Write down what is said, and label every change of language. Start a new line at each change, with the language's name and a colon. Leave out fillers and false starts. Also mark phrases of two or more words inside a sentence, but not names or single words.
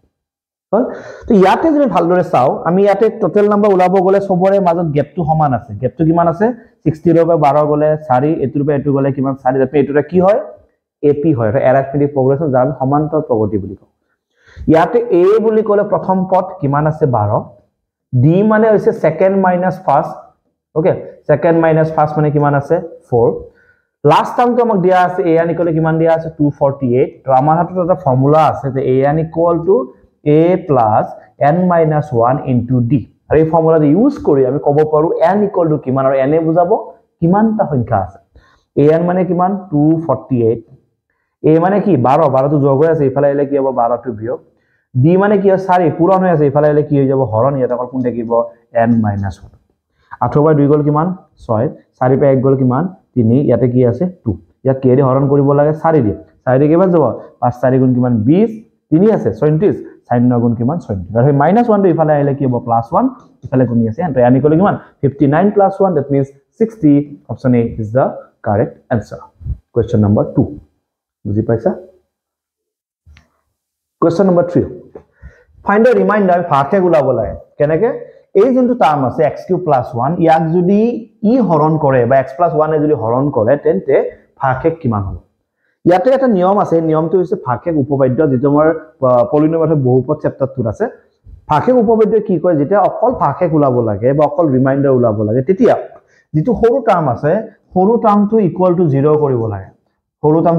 Assamese: হল তো ইয়াতে যদি ভালদৰে চাও আমি ইয়াতে
English: total number
Assamese: উলাব গলে সবৰে মাজত গ্যাপটো সমান আছে গ্যাপটো কিমান আছে 60 ৰ পৰা 12 গলে 4 এটোৰ পৰা এটো গলে কিমান 4 যাতে এটোটা কি হয় এপি হয়
English: arithmetic progression
Assamese: যাম সমান্তৰ প্ৰগতি বুলি কও ইয়াতে এ বুলি ক'লে প্ৰথম পদ কিমান আছে 12 ডি মানে হৈছে
English: second minus first okay second minus first
Assamese: মানে কিমান আছে 4
English: last term
Assamese: তো আমাক দিয়া আছে
English: a n equal
Assamese: কিমান দিয়া আছে 248 তো আমাৰ হাতত এটা ফৰ্মুলা আছে যে
English: a n equal to a plus n minus 1 into d
Assamese: আৰু এই ফৰ্মুলাটো ইউজ কৰি আমি ক'ব পাৰো
English: n equal to
Assamese: কিমান আৰু n এ বুজাব কিমানটা সংখ্যা আছে a n মানে কিমান 248 a মানে কি 12 তো যোগ হৈ আছে ইফালে এলে কি হ'ব 12 টো বিয়োগ d মানে কি 4 পূৰণ হৈ আছে ইফালে এলে কি হৈ যাব হৰণ ইয়াত অকল কোন থাকিব
English: n minus 1
Assamese: 8 বাই 2 গল কিমান 6 4 পে 1 গল কিমান 3 ইয়াতে কি আছে 2 ইয়াত কি দি হৰণ কৰিব লাগে 4 দি 4 দি কিমান যাব 5 4 গুণ কিমান 20 3 আছে 37 4 গুণ কিমান 37 আৰু -1 টো ইফালে আহিলে কি হ'ব +1 ইফালে কোনি আছে এন্ড ইয়ানি কলে কিমান 59 + 1
English: that means 60 option A is the correct answer question number 2
Assamese: বুজি পাইছা
English: Question number 3. Find a remainder
Assamese: ভাগশেষ ওলাব লাগে কেনেকে এই যোনটো টার্ম আছে x³ + 1 ইয়াক যদি ই হৰণ কৰে বা x + 1 এ যদি হৰণ কৰে তেন্তে ভাগশেষ কিমান হ'ব ইয়াতে এটা নিয়ম আছে নিয়মটো হৈছে ভাগশেষ উপপাদ্য যেটো আমাৰ পলিনোমিয়েল বহুপদ চেপ্টাৰটোত আছে ভাগশেষ উপপাদ্য কি কয় যেতিয়া অকল ভাগশেষ ওলাব লাগে বা অকল ৰিমাইন্ডাৰ ওলাব লাগে তেতিয়া যেটো সৰু টার্ম আছে সৰু টার্মটো
English: equal to
Assamese: 0 কৰিব লাগে সৰু টার্মটো